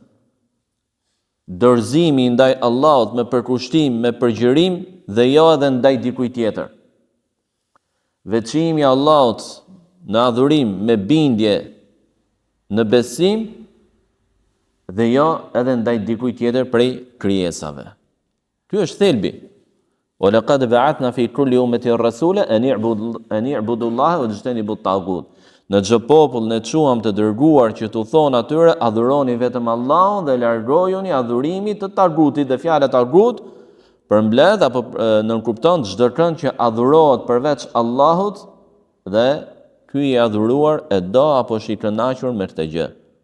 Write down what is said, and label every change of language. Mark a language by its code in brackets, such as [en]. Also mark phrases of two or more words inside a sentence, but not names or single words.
[sq] Dorëzimi ndaj Allahut me përkushtim, me përgjërim dhe jo edhe ndaj dikujt tjetër. Veçimi I Allahut në adhurim me bindje, në besim, dhe jo edhe ndaj dikujt tjetër prej krijesave. Ky është thelbi. [ar] ولقد بعثنا في كل أمة رسولا أن اعبدوا الله واجتنبوا الطاغوت. [sq] Në çdo popull ne çuam të dërguar që t'u thonë atyre: adhuroni vetëm Allahun dhe largojuni adhurimit të tagutit. Dhe fjala tagut përmbledh apo nënkupton çdo kënd që adhurohet përveç Allahut dhe ky I adhuruar e do apo është I kënaqur me këtë gjë.